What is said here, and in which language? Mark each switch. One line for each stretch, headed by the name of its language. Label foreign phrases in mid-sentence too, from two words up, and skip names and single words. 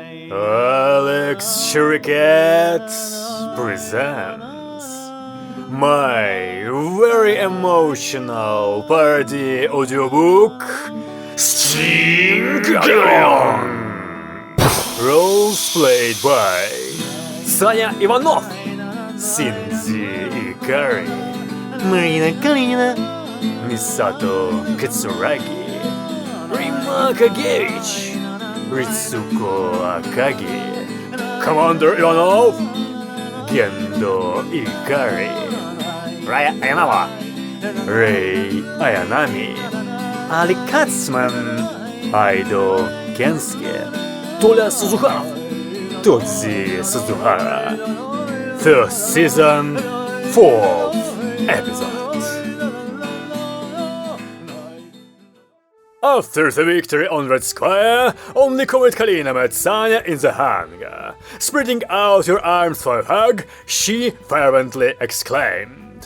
English: Alex Shuriket presents my very emotional parody audiobook, Steamgelion! Roles played by Саня Иванов, Синдзи Икари, Марина Калинина, Мисато Кацураги, Рима Кагевич, Ritsuko Akagi, Commander Ivanov, Gendo Ikari, Raya Ayanama, Rei Ayanami, Ali Katzman, Aido Kensuke, Toля Suzuhara, Todzi Suzuhara. First season, 4th episode. After the victory on Red Square, only Comet Kalina met Sanya in the hangar. Spreading out her arms for a hug, she fervently exclaimed,